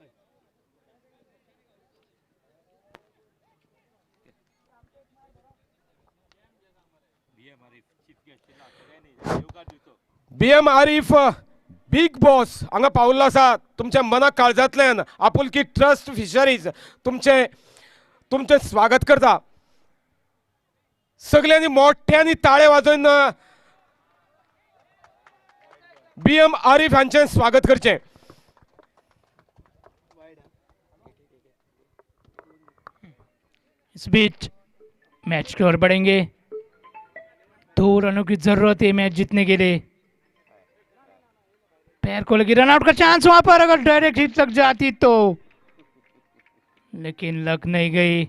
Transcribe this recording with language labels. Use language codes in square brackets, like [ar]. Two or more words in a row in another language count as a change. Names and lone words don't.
[kok] बीएम आरिफ बिग बॉस हांगा पावल्लो आसा, तुमच्या मना काळजांतल्यान आपुलकी ट्रस्ट फिशरीज तुमचे स्वागत करता। सगळ्यांनी मोठ्यांनी ताळे वाजोवन बीएम आरिफ हांचे स्वागत करचें। [hi] इस बीच मैच की ओर बढ़ेंगे, 2 रनों की जरूरत है मैच जीतने के लिए। पैर को लगी, रन आउट का चांस वहां पर, अगर डायरेक्ट हिट लग जाती तो, लेकिन लग नहीं गई।